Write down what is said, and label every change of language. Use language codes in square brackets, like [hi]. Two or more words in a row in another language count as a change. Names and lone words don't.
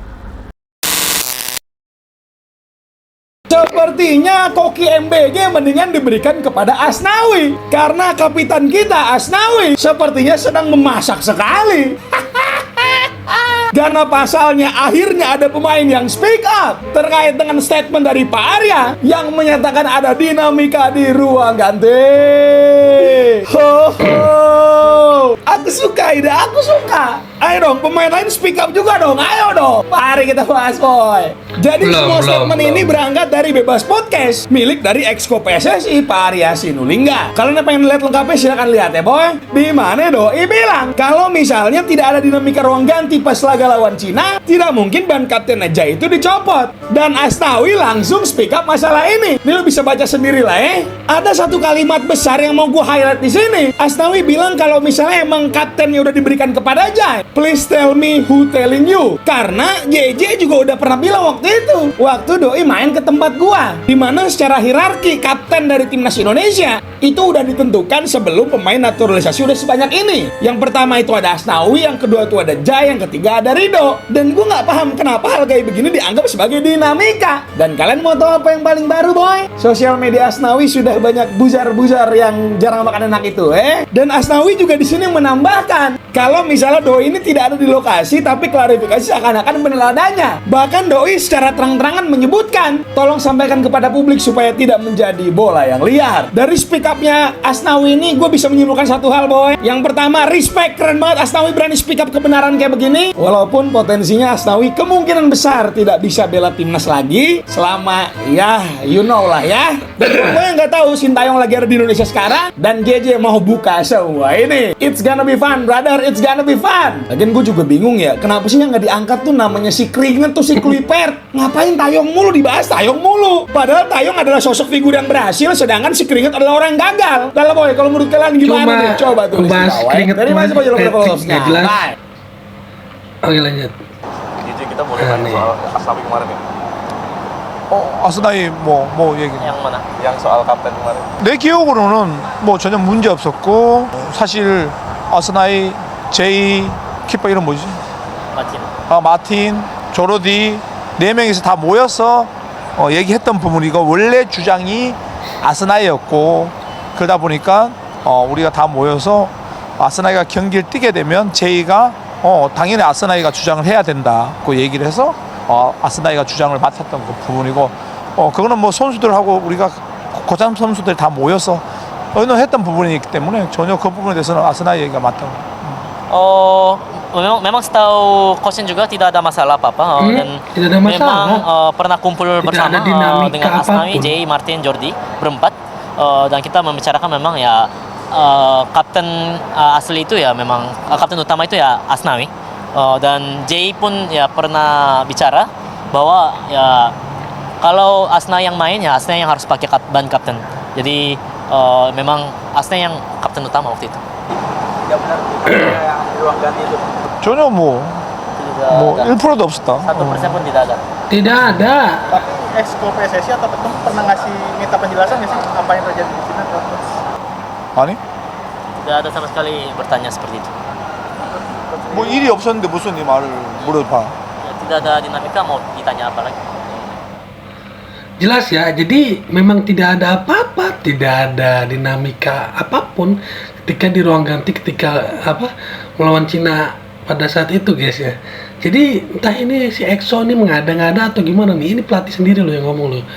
[id] Sepertinya koki MBG mendingan diberikan kepada Asnawi, karena kapitan kita Asnawi sepertinya sedang memasak sekali. Karena pasalnya akhirnya ada pemain yang [en] speak up [id] terkait dengan statement dari Pak Arya yang menyatakan ada dinamika di ruang ganti. Aku suka ide, aku suka. Ayo dong, pemain lain [en] speak up [id] juga dong. Ayo dong, mari kita bahas, boy. Jadi semua statement ini berangkat dari Bebas Podcast, milik dari Exco PSSI Pak Arya Sinulinga. Kalian pengen lihat lengkapnya silahkan lihat ya, boy. Di mana Doi bilang kalau misalnya tidak ada dinamika ruang ganti pas laga lawan Cina, tidak mungkin ban kapten aja itu dicopot. Dan Asnawi langsung [en] speak up [id] masalah ini. Ini lo bisa baca sendiri lah ya. Ada satu kalimat besar yang mau gue highlight di sini. Asnawi bilang kalau misalnya emang kaptennya udah diberikan kepada Jai, [en] please tell me who telling you. [id] Karena JJ juga udah pernah bilang waktu itu, waktu Doi main ke tempat gua, dimana secara hierarki kapten dari timnas Indonesia itu udah ditentukan sebelum pemain naturalisasi udah sebanyak ini. Yang pertama itu ada Asnawi, yang kedua itu ada Jai, yang ketiga ada Rido. Dan gua nggak paham kenapa hal kayak begini dianggap sebagai dinamika. Dan kalian mau tahu apa yang paling baru, boy? Sosial media Asnawi sudah banyak buzar-buzar yang jarang makan enak itu, Dan Asnawi juga di sini menambahkan kalau misalnya Doi ini tidak ada di lokasi, tapi klarifikasi seakan-akan benar adanya. Bahkan Doi secara terang-terangan menyebutkan, tolong sampaikan kepada publik supaya tidak menjadi bola yang liar. Dari [en] speak up- [id] nya Asnawi ini, gue bisa menyimpulkan satu hal, boy. Yang pertama, respect, keren banget Asnawi berani [en] speak up [id] kebenaran kayak begini. Walaupun potensinya Asnawi kemungkinan besar tidak bisa bela timnas lagi, selama ya, [en] you know [id] lah ya. Dan gue yang nggak tahu Sintayong lagi ada di Indonesia sekarang, dan JJ mau buka semua ini. [en] It's gonna be fun, brother. It's gonna be fun. [id] Lagian gue juga bingung ya, kenapa sih yang nggak diangkat tuh namanya si Keringet tuh si Kluivert. Ngapain Taeyong mulu dibahas, Taeyong mulu. Padahal Taeyong adalah sosok figur yang berhasil, sedangkan si Keringet adalah orang yang gagal. Dalam boy, kalau menurut kalian gimana nih? Coba tulis di bawah. Dari mana sih jelas. Oke lanjut. Jadi kita boleh nanya soal Asnawi kemarin ya? [ko] 아스나이 뭐 얘기. [id] Yang mana? Yang soal kapten kemarin. [ko] 내 기억으로는 뭐 전혀 문제 없었고, 사실 아스나이, 제이, 키퍼 이름 뭐지? Macin. 마틴, 조르디 네 명이서 다 모여서 얘기했던 부분이고, 원래 주장이 아스나이였고, 그러다 보니까 우리가 다 모여서 아스나이가 경기를 뛰게 되면 제이가 당연히 아스나이가 주장을 해야 된다 그 얘기를 해서 아스나이가 주장을 맡았던 그 부분이고, 그거는 뭐 선수들하고 우리가 고참 선수들 다 모여서 의논했던 부분이기 때문에 전혀 그 부분에 대해서는 아스나이 얘기가 맞다고. [id] Memang setahu Kosin juga tidak ada masalah apa-apa dan tidak ada masalah. Memang pernah kumpul bersama dengan Asnawi, Jay, Martin, Jordi berempat dan kita membicarakan memang ya kapten asli itu ya memang kapten utama itu ya Asnawi dan Jay pun ya pernah bicara bahwa ya kalau Asna yang main ya Asna yang harus pakai ban kapten. Jadi memang Asna yang kapten utama waktu itu. Tidak benar yang ruang ganti itu. [ko] 전혀 뭐 [id] Tidak ada. [ko] 1%도 없었다. [id] 1% pun tidak ada. Tidak ada. Tapi Exco PSSI atau Ketum pernah ngasih minta penjelasan nggak sih apa yang terjadi di sini? [ko] 아니? [id] Tidak ada sama sekali bertanya seperti itu. [ko] 뭐 일이 없었는데 무슨 이 말을 물어봐. [id] Ya, tidak ada dinamika mau ditanya apa lagi. Jelas ya, jadi memang tidak ada apa-apa, tidak ada dinamika apapun ketika di ruang ganti ketika melawan Cina pada saat itu guys ya. Jadi entah ini si EXO ini mengada-ngada atau gimana nih, ini pelatih sendiri loh yang ngomong loh.